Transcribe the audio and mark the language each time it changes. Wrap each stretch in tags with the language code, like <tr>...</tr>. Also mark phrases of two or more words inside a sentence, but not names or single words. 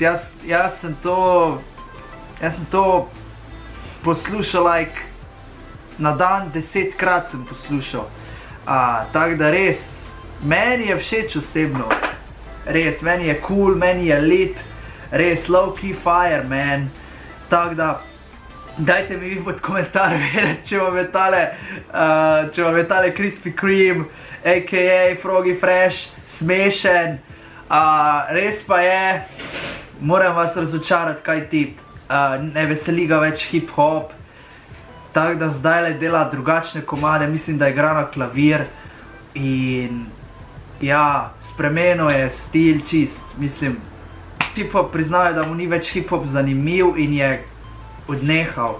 <sl>jaz sem to poslušal, like, na dan 10-krat sem poslušal, tako da res, meni je všeč osebno, res, meni je cool, meni je lit, res,</sl> <en>low key fire, man,</en> <sl>tako da, dajte mi vi pod komentar vedeti, če vam je tale Krispy Kreme, a.k.a. Froggy Fresh, smešen, res pa je, moram vas razočarati, kaj ti, ne veseli ga več hip-hop, tako da zdajle dela drugačne komade, mislim, da igra na klavir, in ja, spremenil je stil čist, mislim, hip-hop priznajo, da mu ni več hip-hop zanimiv in je odnehal.</sl>